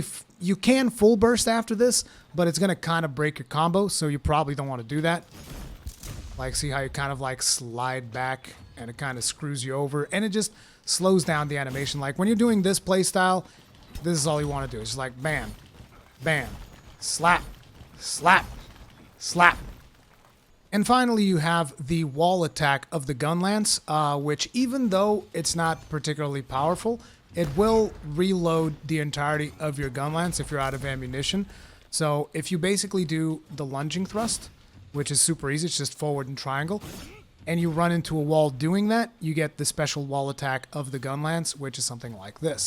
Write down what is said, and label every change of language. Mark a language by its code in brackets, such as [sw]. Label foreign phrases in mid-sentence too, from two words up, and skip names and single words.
[en] you can full burst after this, but it's going to kind of break your combo, so you probably don't want to do that. Like, see how you kind of like slide back and it kind of screws you over, and it just slows down the animation. Like when you're doing this playstyle, this is all you want to do. It's just like bam, bam, slap, slap, slap. And finally, you have the wall attack of the Gunlance, which even though it's not particularly powerful, it will reload the entirety of your Gunlance if you're out of ammunition. So if you basically do the lunging thrust, which is super easy, it's just forward and triangle, and you run into a wall doing that, you get the special wall attack of the Gunlance, which is something like this.